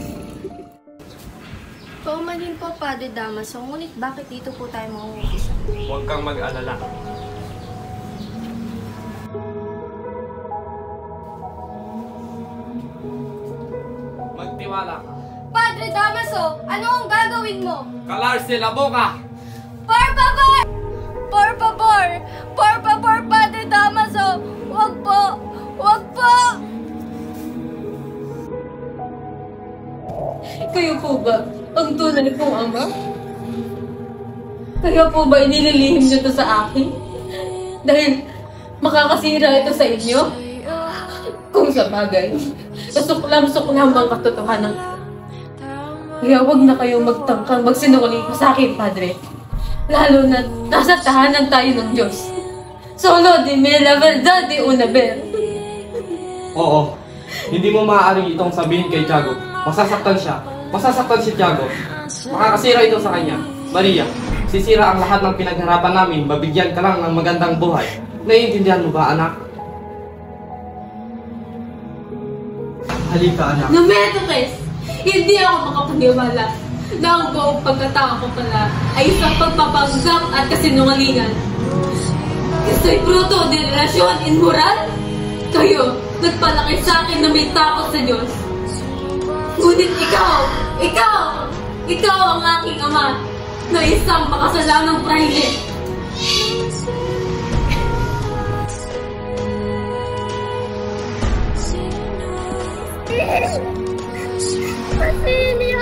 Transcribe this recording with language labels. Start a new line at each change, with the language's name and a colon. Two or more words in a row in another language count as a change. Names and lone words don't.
Filipino: Paumanin po, Padre Damaso, ngunit bakit dito po tayo mangungupisa? Huwag kang mag-alala. Magtiwala ka. Padre Damaso, ano ang gagawin mo?
Spanish: Kalarse la boca! Por favor! Por favor! Por favor, Padre Damaso!
Filipino: Huwag po! Huwag po! Kayo po ba ang tunay kong ama? Kaya po ba inililihim niyo to sa akin? Dahil makakasira ito sa inyo? Kung sa bagay, suklam-suklam ang katotohanan. Kaya huwag na kayong magtangkang magsinungaling pa sa akin, Padre. Lalo na nasa tahanan tayo ng Diyos.
Spanish: Solo di me la verdad de una vez.
Filipino: Oo. Hindi mo maaaring itong sabihin kay Tiago. Masasaktan siya. Masasaktan si Tiago. Makakasira ito sa kanya. Maria, sisira ang lahat ng pinagharapan namin. Mabigyan ka lang ng magandang buhay. Naiintindihan mo ba, anak? Halika, anak. Numetukes! Hindi ako makapaniwala na ang buong pagkatao ko pala ay isang pagpapanggap at kasinungalingan. Kaso'y
Spanish: fruto de
Filipino: relasyon inmoral? Kayo, nagpalaki sa akin na may takot sa Diyos. Ngunit ikaw ang aking ama na isang makasalanang praile. Basilio!